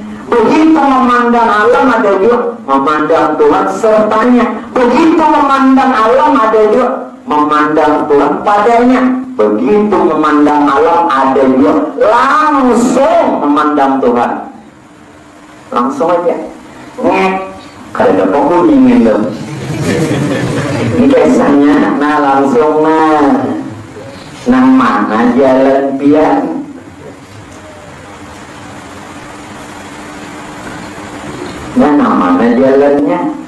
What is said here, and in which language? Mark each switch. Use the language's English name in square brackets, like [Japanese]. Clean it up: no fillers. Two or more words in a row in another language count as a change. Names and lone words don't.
[Indonesian] Begitu memandang alam ada juga memandang Tuhan sertanya. Begitu memandang alam ada juga memandang Tuhan padanya. Begitu memandang alam ada juga langsung memandang Tuhan. Langsung aja. [Banjar] Kada pembunyi gitu. Ini biasanya, nah langsung nang mana jalan pian. [Indonesian] Nah, mana jalannya?